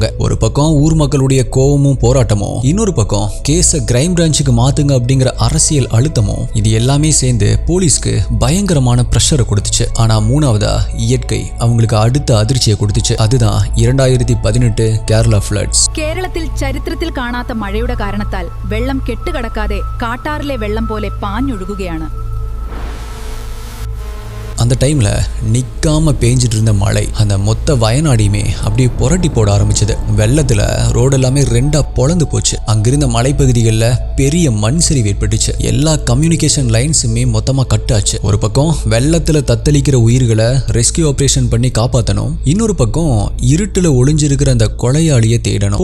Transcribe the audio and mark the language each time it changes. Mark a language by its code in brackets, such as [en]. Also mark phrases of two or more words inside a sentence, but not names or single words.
[ta] ஒரு பக்கம் ஊர் மக்களுடைய கோவமும் போராட்டமும், இன்னொரு பக்கம் கேஸ [en] crime branch [ta] மாத்துங்க அப்படிங்கிற அரசியல் அழுத்தமும், இது எல்லாமே சேர்ந்து போலீஸ்க்கு பயங்கரமான பிரஷரை கொடுத்துச்சு. ஆனா மூணாவதா இயற்கை அவங்களுக்கு அடுத்த அதிர்ச்சியை கொடுத்துச்சு. அதுதான் 2018 கேரளா ஃப்ளட்ஸ். [ml] കേരളത്തിൽ ചരിത്രത്തിൽ കാണാത്ത മഴയുടെ കാരണത്താൽ വെള്ളം കെട്ടുകടക്കാതെ കാട്ടാറിലെ വെള്ളം പോലെ പാഞ്ഞൊഴുകുകയാണ്. [ta] அந்த டைம்ல நிக்காம பேஞ்சிட்டு இருந்த மழை அந்த மொத்த வயநாடையுமே அப்படியே புரட்டி போட ஆரம்பிச்சது. வெள்ளத்துல ரோடு எல்லாமே 2ஆ பொளந்து போச்சு. அங்கிருந்த மலைப்பகுதிகளில் பெரிய மண் சரிவு ஏற்பட்டுச்சு. எல்லா [en] communication lines [ta] மொத்தமா கட் ஆச்சு. ஒரு பக்கம் வெள்ளத்துல தத்தளிக்கிற உயிர்களை [en] rescue operation [ta] பண்ணி காப்பாற்றணும், இன்னொரு பக்கம் இருட்டுல ஒளிஞ்சிருக்கிற அந்த கொலையாளியை தேடணும்.